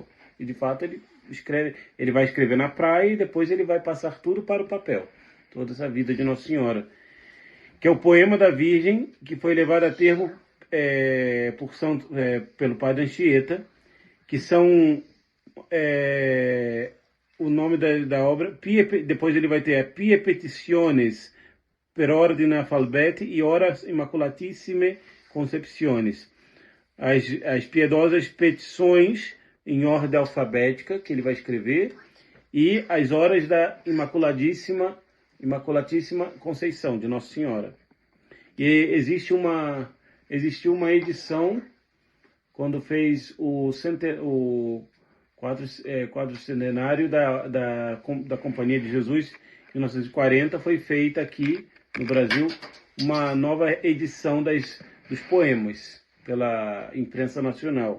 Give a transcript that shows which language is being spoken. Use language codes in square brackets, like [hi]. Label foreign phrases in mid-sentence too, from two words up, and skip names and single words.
[pt] E de fato ele vai escrever na praia e depois ele vai passar tudo para o papel. Toda essa vida de Nossa Senhora. Que é o poema da Virgem, que foi levado a termo pelo padre Anchieta, que são o nome da obra, depois ele vai ter Pie Petitiones per ordine alfabeti e Horas Immaculatissime Concepciones. As piedosas petições em ordem alfabética, que ele vai escrever, e as horas da Imaculatíssima Conceição de Nossa Senhora. E existiu uma edição, quando fez o quadricentenário da Companhia de Jesus, em 1940, foi feita aqui no Brasil uma nova edição dos poemas pela imprensa nacional.